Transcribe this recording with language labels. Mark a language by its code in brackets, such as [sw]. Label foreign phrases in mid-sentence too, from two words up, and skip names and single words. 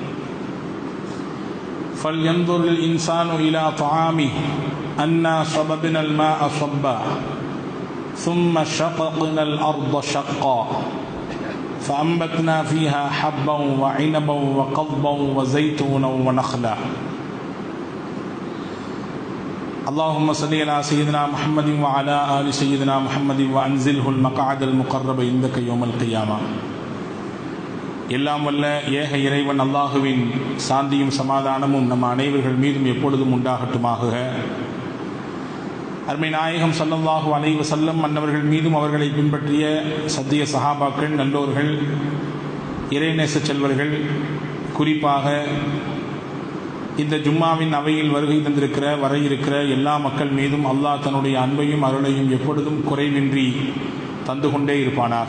[ar] فلينظر الإنسان إلى طعامه أنا صببنا الماء صبا ثم شققنا الأرض شقا فأنبتنا فيها حبا وعنبا وقضبا وزيتونا ونخلا. اللهم صل على سيدنا محمد وعلى آل سيدنا محمد وأنزله المقعد المقرب عندك يوم القيامة. [ta] எல்லாம் வல்ல ஏக இறைவன் அல்லாஹுவின் சாந்தியும் சமாதானமும் நம் அனைவர்கள் மீதும் எப்பொழுதும் உண்டாகட்டுமாக. அருமை நாயகம் [ar] صلى الله عليه وسلم [ta] அன்னவர்கள் மீதும் அவர்களை பின்பற்றிய சத்திய சஹாபாக்கள், நல்லோர்கள், இறைநேச செல்வர்கள், குறிப்பாக இந்த ஜும்மாவின் அவையில் வருகை தந்திருக்கிற வர இருக்கிற எல்லா மக்கள் மீதும் அல்லாஹ் தன்னுடைய அன்பையும் அருளையும் எப்பொழுதும் குறைவின்றி தந்து கொண்டே இருப்பானாக.